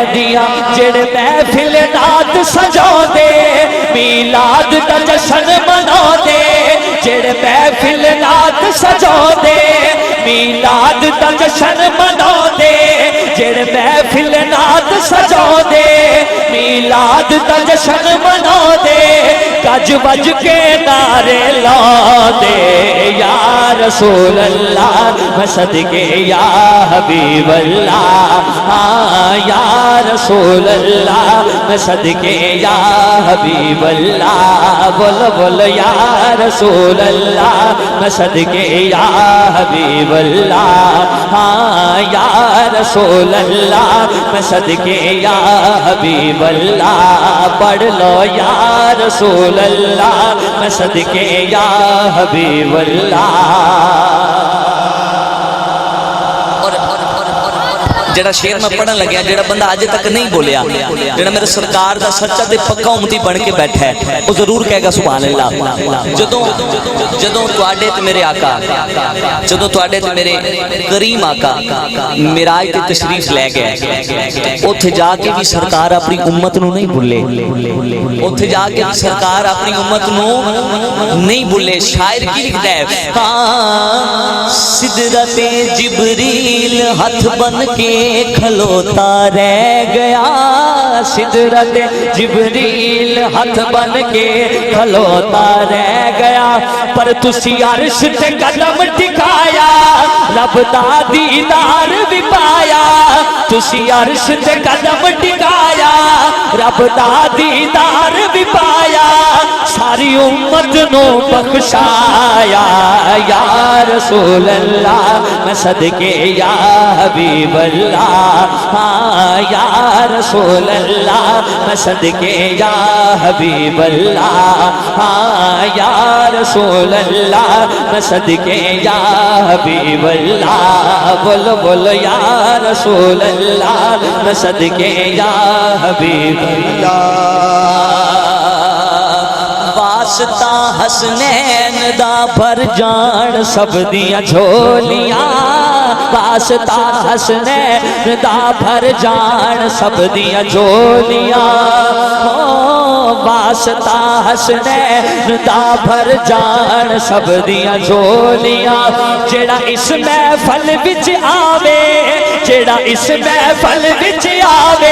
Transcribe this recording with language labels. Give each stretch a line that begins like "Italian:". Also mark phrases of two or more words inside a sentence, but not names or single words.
Punjabi: دیاں جڑے محفل نات سجا دے میلاد دا جشن منا دے جڑے محفل نات سجا دے میلاد دا جشن منا دے جڑے محفل نات سجا دے میلاد دا جشن منا دے گج بج کے نعرے لا دے
Arabic: یا رسول اللہ
Punjabi: میں صدقے
Arabic: یا حبیب اللہ
Punjabi: یا
Arabic: رسول اللہ
Punjabi: میں صدقے
Arabic: یا حبیب اللہ
Punjabi: بول بول
Arabic: یا رسول اللہ
Punjabi: میں صدقے
Arabic: یا حبیب اللہ یا رسول اللہ
Punjabi: میں صدقے
Arabic: یا حبیب اللہ
Punjabi: پڑھ لو
Arabic: یا رسول اللہ
Punjabi: میں صدقے
Arabic: یا حبیب اللہ
Punjabi: جڑا شعر میں پڑھن لگیا جڑا بندہ آج تک نہیں بولیا جڑا میرے سرکار دا سچا تے پکا امتی بن کے
Urdu: بیٹھا ہے وہ ضرور کہے گا
Arabic: سبحان اللہ
Punjabi: جدوں تواڈے تے میرے آقا جدوں تواڈے تے میرے کریم آقا معراج تے تشریف لے گئے اوتھے جا کے بھی سرکار اپنی امت نو نہیں بھولے اوتھے جا کے بھی سرکار اپنی امت نو نہیں بھولے شاعر کی لکھتا ہے سدرت جبریل ہاتھ بن کے کھلوتا رہ گیا سدرت جبریل ہاتھ بن کے کھلوتا رہ گیا پر تسی عرش تے قدم ٹکایا رب دا دیدار بھی پایا تسی عرش تے قدم ٹکایا رب دا دیدار بھی پایا ساری امت نو بخشایا
Arabic: یا رسول اللہ
Punjabi: میں صدقے
Arabic: یا حبیب اللہ یا رسول اللہ
Punjabi: میں صدقے
Arabic: یا حبیب اللہ یا رسول اللہ
Punjabi: میں صدقے
Arabic: یا حبیب اللہ
Punjabi: بول بول
Arabic: یا رسول اللہ
Punjabi: میں صدقے
Arabic: یا حبیب اللہ
Punjabi: واسطہ حسنین دا بھر جان سب دیاں جھولیاں واسطہ حسنین دا بھر جان سب دیاں جھولیاں واسطہ حسنین دا بھر جان سب دیاں جھولیاں جیڑا اس محفل وچ آوے جیڑا اس محفل وچ آوے